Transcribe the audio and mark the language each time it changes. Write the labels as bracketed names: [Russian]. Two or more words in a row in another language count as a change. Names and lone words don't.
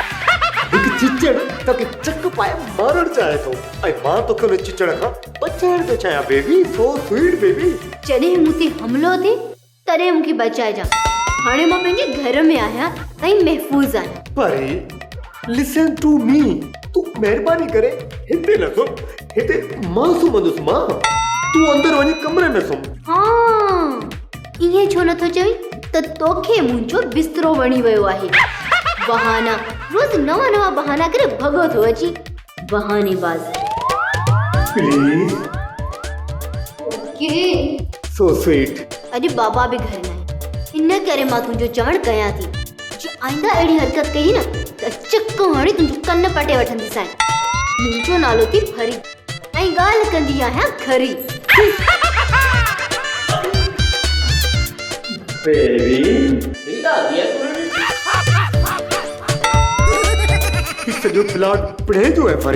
[Sindhi] हिकु चिचड़ तोखे चक पाए मारणु चाहे थो ऐं मां तोखे उन चिचड़ खां बचाइण थो चाहियां बेबी। [English] so sweet baby. [Sindhi] जॾहिं मूं ते हमलो थिए तॾहिं मूंखे बचाइजां। हाणे मां पंहिंजे घर में आहियां ऐं महफ़ूज़ आहियां। [English] परी listen to me, [Sindhi] तूं महिरबानी करे हिते न सुम। हिते मां सुम्हंदुसि। मां तूं अंदरि वञी कमरे में सुम। हाँ, इएं छो नथो चई त तोखे मुंहिंजो बिस्तरो वणी वियो आहे। बहाना रोज़ नवां नवां बहाना करे भॻो थो अची। बहानेबाज़। प्लीज। ओके। [English] so sweet. [Sindhi] अॼु बाबा बि घर न आहे, इन करे मां तुंहिंजो चवणु कयां थी। जो आईंदा अहिड़ी हरकत कई न त चक हणी तुंहिंजो कन पटे वठंदीसांइ। मुंहिंजो नालो थी फरी ऐं ॻाल्हि कंदी आहियां खरी। सॼो प्लॉट पिणे जो आहे फरी।